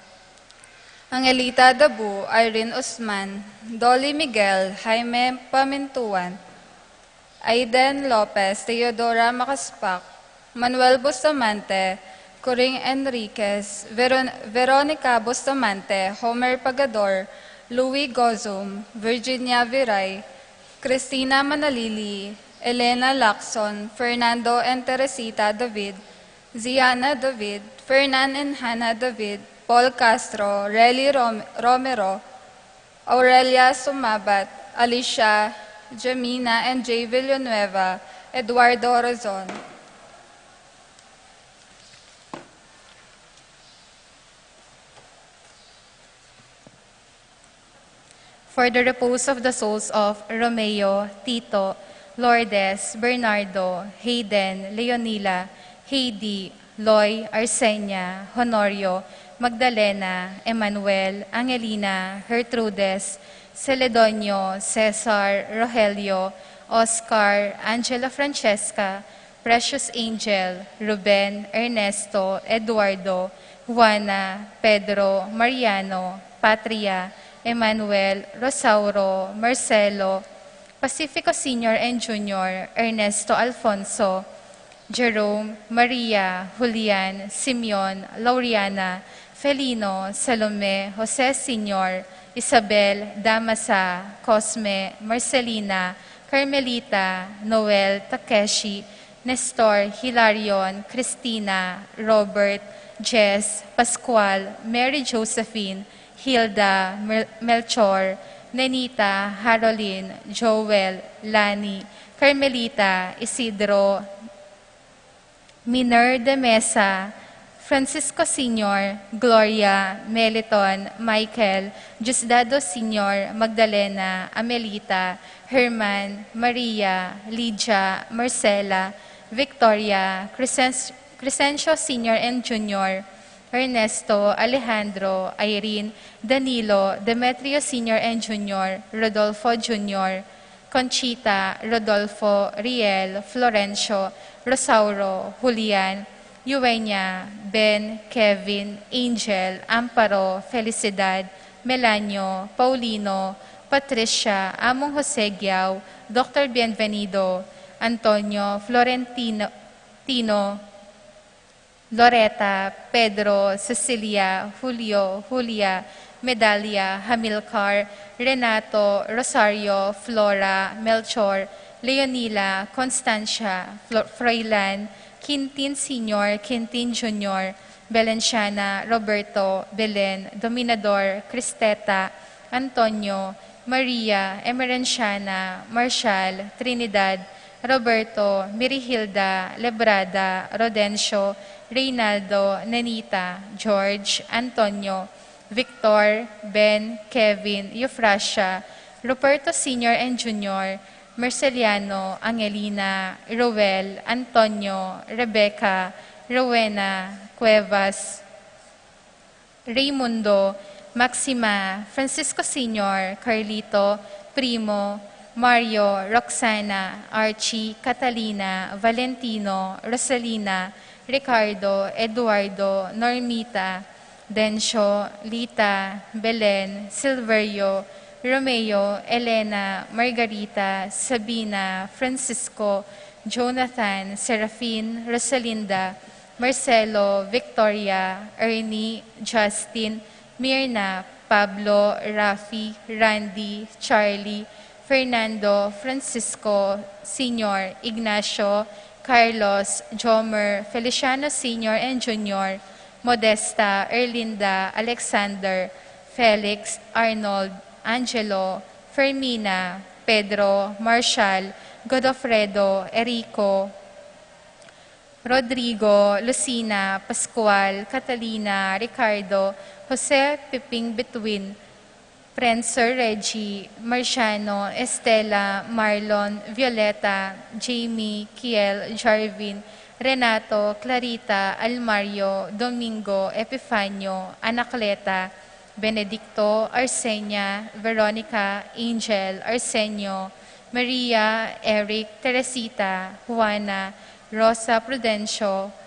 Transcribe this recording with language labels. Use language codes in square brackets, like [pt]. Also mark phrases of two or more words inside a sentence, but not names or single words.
[en] Angelita Dabu, Irene Usman, Dolly Miguel, Jaime Pamintuan, Aiden Lopez, Teodora Makaspak, Manuel Bustamante, Coring Enriquez, Veronica Bustamante, Homer Pagador, Louis Gozum, Virginia Viray, Cristina Manalili, Elena Lacson, Fernando and Teresita David, Ziana David, Fernan and Hannah David, Paul Castro, Relly Romero, Aurelia Sumabat, Alicia, Jamina and Jay Villanueva, Eduardo Orazon. For the repose of the souls of Romeo, Tito, Lourdes, Bernardo, Hayden, Leonila, Heidi, Loy, Arsenia, Honorio, Magdalena, Emmanuel, Angelina, Gertrudes, Celedonio, Cesar, Rogelio, Oscar, Angela Francesca, Precious Angel, Ruben, Ernesto, Eduardo, Juana, Pedro, Mariano, Patria, Emmanuel, Rosauro, Marcelo, Pacifico Sr. and Jr., Ernesto Alfonso, Jerome, Maria, Julian, Simeon, Lauriana, Felino, Salome, Jose Sr., Isabel, Damasa, Cosme, Marcelina, Carmelita, Noel, Takeshi, Nestor, Hilarion, Cristina, Robert, Jess, Pascual, Mary Josephine, Hilda, Melchor, Nenita, Haroline, Joel, Lani, Carmelita, Isidro, Miner de Mesa, Francisco Sr., Gloria, Meliton, Michael, Diosdado Sr., Magdalena, Amelita, Herman, Maria, Lydia, Marcela, Victoria, Crescencio Sr. and Jr., Ernesto, Alejandro, Irene, Danilo, Demetrio Sr. and Jr., Rodolfo Jr., Conchita, Rodolfo, Riel, Florencio, Rosauro, Julian, Eugenia, Ben, Kevin, Angel, Amparo, Felicidad, Melanio, Paulino, Patricia, Among Jose Giao, Dr. Bienvenido, Antonio, Florentino, Tino, Loretta, Pedro, Cecilia, Julio, Julia, Medalia, Hamilcar, Renato, Rosario, Flora, Melchor, Leonila, Constancia, Froilan, Quintin Sr., Quintin Jr., Belenciana, Roberto, Belen, Dominador, Cristeta, Antonio, Maria, Emerenciana, Marshall, Trinidad, Roberto, Mirihilda, Lebrada, Rodencio, Reynaldo, Nenita, George, Antonio, Victor, Ben, Kevin, Euphrasia, Ruperto Sr. and Jr., Merceliano, Angelina, Roel, Antonio, Rebecca, Rowena, Cuevas, Raimundo, Maxima, Francisco Sr., Carlito, Primo, Mario, Roxana, Archie, Catalina, Valentino, Rosalina, Ricardo, Eduardo, Normita, Dencio, Lita, Belen, Silverio, Romeo, Elena, Margarita, Sabina, Francisco, Jonathan, Serafin, Rosalinda, Marcelo, Victoria, Ernie, Justin, Mirna, Pablo, Rafi, Randy, Charlie, Fernando, Francisco, Senior, Ignacio, Carlos, Jomer, Feliciano Senior and Junior, Modesta, Erlinda, Alexander, Felix, Arnold, Angelo, Fermina, Pedro, Marshall, Godofredo, Erico, Rodrigo, Lucina, Pascual, Catalina, Ricardo, Jose Piping Betwin, Prenser Reggie, Marciano, Estela, Marlon, Violeta, Jamie, Kiel, Jarvin, Renato, Clarita, Almario, Domingo, Epifanio, Anacleta, Benedicto, Arsenia, Veronica, Angel, Arsenio, Maria, Eric, Teresita, Juana, Rosa Prudencio,